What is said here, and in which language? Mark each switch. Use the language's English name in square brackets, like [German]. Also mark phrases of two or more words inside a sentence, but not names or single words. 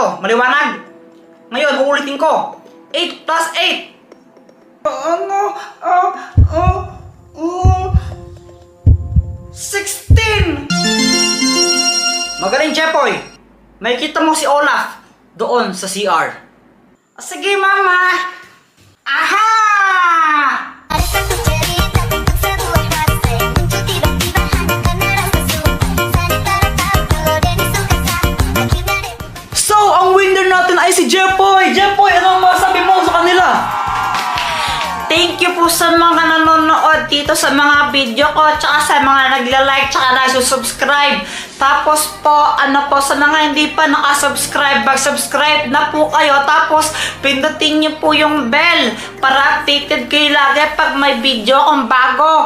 [Filipino] Maliwanag. Ngayon, uulitin ko. 8 plus 8. 16. Magaling, Jepoy. May kita mo si Olaf doon sa CR. Sige, Mama. Aha! [Indonesian] Ada satu cerita tentang sebuah rasa yang muncul tiba-tiba hanya karena rasa suka. Sanitara tahu kalau Denny suka sama. Akhirnya dia [Filipino] So, ang winner natin ay si Jepoy. Jepoy, ano ang masabi mo sa kanila? [English] Thank you [Filipino] po sa mga nanonood dito sa mga video ko, tsaka sa mga nagla-like, tsaka nagsusubscribe. Tapos po, sa mga hindi pa nakasubscribe, mag-subscribe na po kayo. Tapos, pindutin niyo po yung bell para updated kayo lagi pag may video akong bago.